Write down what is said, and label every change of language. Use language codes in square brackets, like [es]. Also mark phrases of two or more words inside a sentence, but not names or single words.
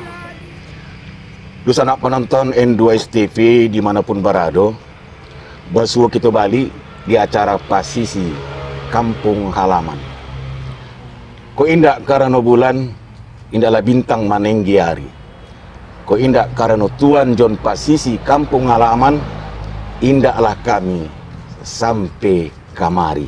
[min] Sanak penonton N2S TV dimanapun berada, bersua kita balik di acara Pasisi Kampung Halaman. Ko indak karena bulan, indaklah bintang manenggi hari. Ko indak karena Tuan John Pasisi Kampung Halaman, indaklah kami sampai kamari.